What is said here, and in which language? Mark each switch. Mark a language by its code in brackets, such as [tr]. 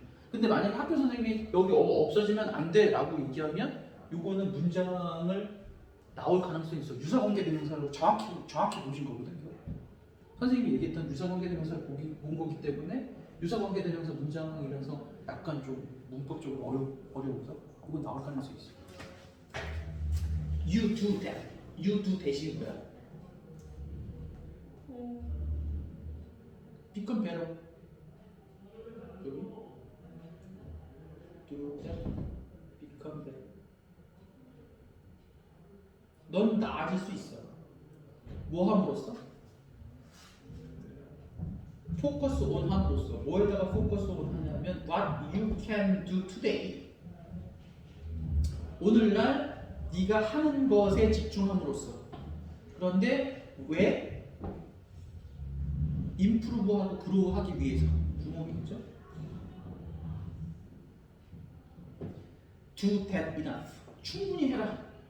[ko] 근데 만약에 학교 선생님이 여기 없어지면 안 돼 라고 얘기하면 요거는 문장을 나올 가능성이 있어. 유사관계대명사로 정확히 보신 거거든요. 선생님이 얘기했던 유사관계대명사를 본 거기 때문에 유사관계대명사 문장이라서 약간 좀 문법적으로 어려워서 그건 나올 가능성이 있어. [en] You do that. You do that [ko] 이 뭐야? [en] become better. 여기 do that. become better. [ko] 넌 나아질 수 있어. 뭐 함으로써? 포커스 온 함으로써. 뭐에다가 포커스 온 하냐면 [en] what you can do today. [ko] 오늘날 네가 하는 것에 집중함으로써. 그런데 왜? 임프루브하고 그로우하기 위해서. 구멍이죠. [en] Do that enough. [ko] 충분히 해라.